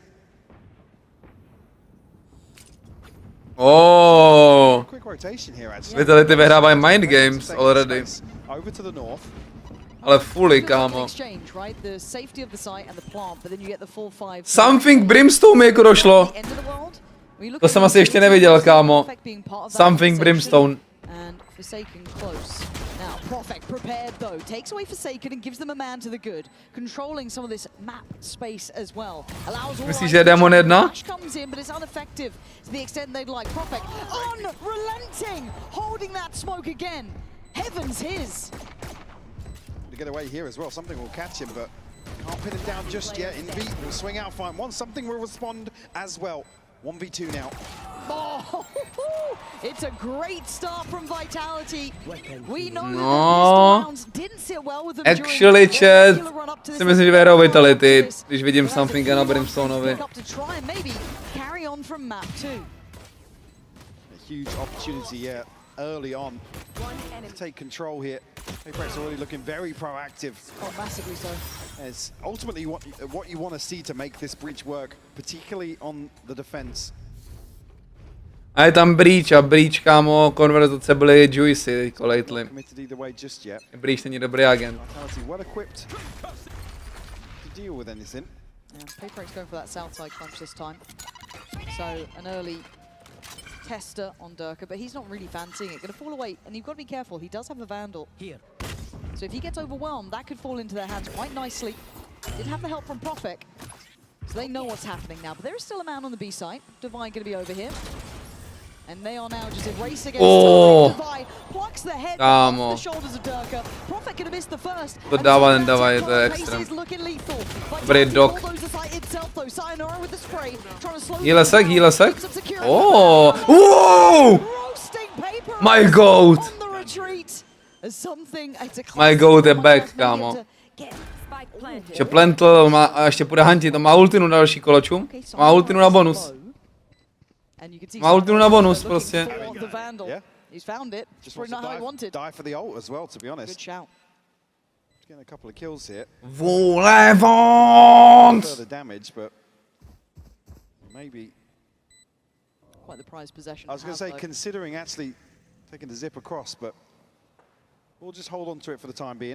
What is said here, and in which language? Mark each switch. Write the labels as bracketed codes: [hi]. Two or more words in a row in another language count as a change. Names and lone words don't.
[en] Oh, quick rotation here, actually. Vitality vyhrávají mind games already. Over to the north. [cs] Ale fully, kámo. [en] Exchange, right? The safety of the site and the plant, but then you get the full 5. [cs] Something Brimstone mi jako došlo. To jsem asi ještě neviděl, kámo. [en] Something Brimstone. And Forsaken close. Now, Prophet prepared though, takes away Forsaken and gives them a man to the good, controlling some of this map space as well. Allows all [cs] Myslíš, že je Demon 1? [en] comes in, but it's ineffective to the extent they'd like. Prophet unrelenting, holding that smoke again. Heaven's his. To get away here as well, something will catch him, but can't pin him down just yet. In V will swing out fine. Once something will respond as well. 1v2 now. Oh, it's a great start from Vitality. We know that No. rounds didn't sit well with them Actually, chat, [cs] si myslím, že vyhrajou Vitality, když vidím Somethinga na Brimstoneovi. [en] to try and maybe carry on from map 2. A huge opportunity here early on to take control here. PRX already looking very proactive. Oh, massively so. As ultimately what you want to see to make this breach work, particularly on the defense. [cs] A je tam Breach a Breach, kámo, konverzace byly juicy teďko lately. [en] Committed either way just yet. [cs] Breach není dobrý agent. [en] Vitality well equipped to deal with anything. Yeah, PRX going for that south side crunch this time. So an early tester on Durka, but he's not really fancying it. Going to fall away, and you've got to be careful. He does have the Vandal here. So if he gets overwhelmed, that could fall into their hands quite nicely. Did have the help from Prophet, so they know what's happening now. But there is still a man on the B side. Divine going to be over here. And they are now just erasing against Divine. Plucks the head off the shoulders of Durka. Prophet going to miss the first. [cs] To dává, nedává, je to extrém. Dobrý dog. Heal sek. [en] Oh! Oh! My goat! My goat je back, kámo. [cs] Ještě plantl, a ještě půjde hantit, to má ultinu na další koločum. Má ultinu na bonus. Má ultinu na bonus, prostě. [en] He's found it. Just probably not how he wanted. Die for the ult as well, to be honest. Good shout. Getting a couple of kills here. Volevant! Further damage, but maybe quite the prized possession. I was going to say, considering actually taking the zip across, but we'll just hold on to it for the time being.